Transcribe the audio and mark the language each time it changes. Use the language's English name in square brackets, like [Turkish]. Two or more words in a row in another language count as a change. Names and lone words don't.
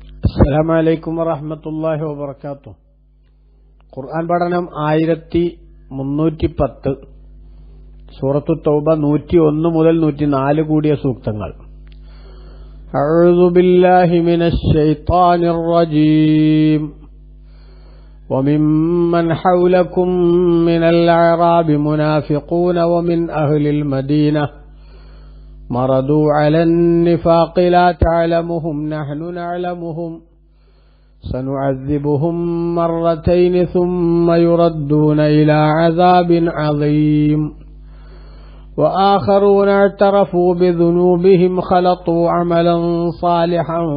[Arabic] السلام عليكم ورحمة الله وبركاته. [Malayalam] ഖുർആൻ പഠനം 1310, സൂറത്തു തൗബ 101 മുതൽ 104 കൂടിയ സൂക്തങ്ങൾ. [Arabic] أعوذ بالله من الشيطان الرجيم. وممن حولكم من الأعراب منافقون ومن أهل المدينة مرضوا على النفاق لا تعلمهم نحن نعلمهم سنعذبهم مرتين ثم يردون إلى عذاب عظيم وآخرون اعترفوا بذنوبهم خلطوا عملا صالحا